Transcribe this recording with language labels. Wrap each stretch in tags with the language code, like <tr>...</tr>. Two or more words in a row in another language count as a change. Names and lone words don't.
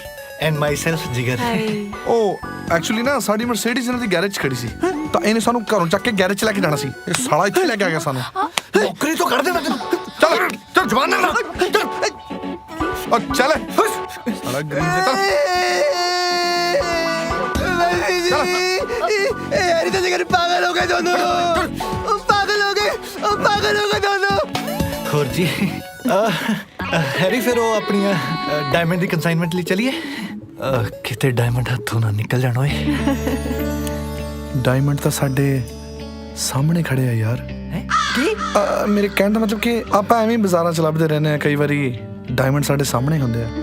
<en>and myself ਜਿਗਰ।</en> <pa>ਓ ਐਕਚੁਅਲੀ ਨਾ ਸਾਡੀ ਮਰਸੀਡੀਜ਼ ਇਹਨਾਂ ਦੀ ਗੈਰੇਜ 'ਚ ਖੜੀ ਸੀ, ਤਾਂ ਇਹਨੇ ਸਾਨੂੰ ਘਰੋਂ ਚੱਕ ਕੇ ਗੈਰੇਜ 'ਚ ਲੈ ਕੇ ਜਾਣਾ ਸੀ। ਇਹ ਸਾਲਾ ਇੱਥੇ ਲੈ ਕੇ ਆ ਗਿਆ ਸਾਨੂੰ। ਨੌਕਰੀ ਤੋਂ ਕੱਢ ਦੇਣਾ ਤੈਨੂੰ। ਚੱਲ ਚੱਲ ਜਵਾਨ ਨਾਲ ਚੱਲ ਸਾਲਾ ਗਰੀਬ ਦੇ ਤਾਂ</pa> <hi>यार तो जिगर पागल हो गए दोनों, पागल हो गए, पागल हो गए दोनों।</hi> <pa>ਹੋਰ ਜੀ ਹੈਰੀ ਫਿਰ ਉਹ ਆਪਣੀਆਂ ਡਾਇਮੰਡ ਦੀ ਕਨਸਾਈਨਮੈਂਟ ਲਈ ਚਲੀਏ। ਕਿਤੇ ਡਾਇਮੰਡ ਹੱਥੋਂ ਨਾ ਨਿਕਲ ਜਾਣ ਓਏ। ਡਾਇਮੰਡ ਤਾਂ ਸਾਡੇ ਸਾਹਮਣੇ ਖੜੇ ਆ ਯਾਰ। ਕੀ? ਮੇਰੇ ਕਹਿਣ ਦਾ ਮਤਲਬ ਕਿ ਆਪਾਂ ਐਵੇਂ ਬਾਜ਼ਾਰਾਂ 'ਚ ਲੱਭਦੇ ਰਹਿੰਦੇ ਆ, ਕਈ ਵਾਰੀ ਡਾਇਮੰਡ ਸਾਡੇ ਸਾਹਮਣੇ ਹੁੰਦੇ ਆ।</pa>